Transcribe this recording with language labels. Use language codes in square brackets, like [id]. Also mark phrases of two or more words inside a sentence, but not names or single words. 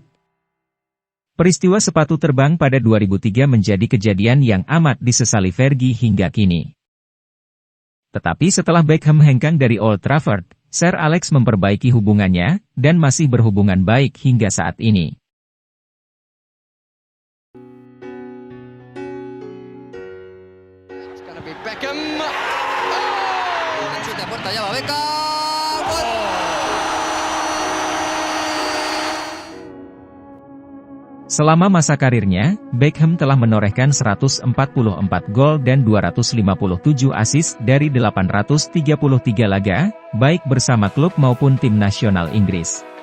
[id] Peristiwa sepatu terbang pada 2003 menjadi kejadian yang amat disesali Fergie hingga kini. Tetapi setelah Beckham hengkang dari Old Trafford, Sir Alex memperbaiki hubungannya, dan masih berhubungan baik hingga saat ini. Beckham. [es] Oh, chute a puerta, ya va Beckham. ¡Gol! [id] Selama masa karirnya, Beckham telah menorehkan 144 gol dan 257 assist dari 833 laga, baik bersama klub maupun tim nasional Inggris.